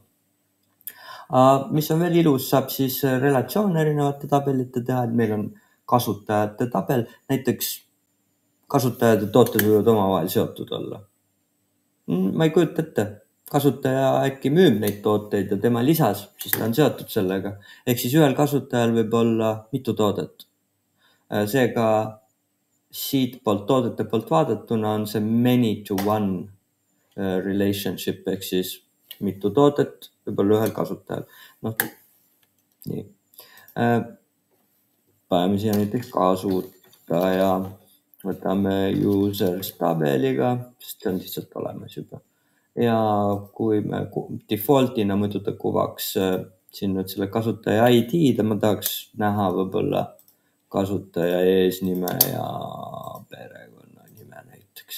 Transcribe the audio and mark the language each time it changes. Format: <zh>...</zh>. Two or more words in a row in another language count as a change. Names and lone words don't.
<et>Mis on veel ilus, saab siis relatsioon erinevate tabelite teha, et meil on kasutajate tabel, näiteks kasutajad ja tooted võivad omavahel seotud olla. Ma ei kujuta ette. Kasutaja äkki müüb neid tooteid ja tema lisas, siis ta on seotud sellega. Ehk siis ühel kasutajal võib olla mitu toodet. Seega siit poolt toodete poolt vaadatuna on see</et> <en>many to one relationship</en> <et>ehk siis mitu toodet võib olla ühel kasutajal. Nii. Paneme siia näiteks kasutaja. Võtame users tabeliga, sest see on lihtsalt olemas juba. Ja kui me defaultina muidu ta kuvaks siin nüüd selle kasutaja ID-da, ma tahaks näha võib-olla kasutaja eesnime ja perekonnanime näiteks.</et>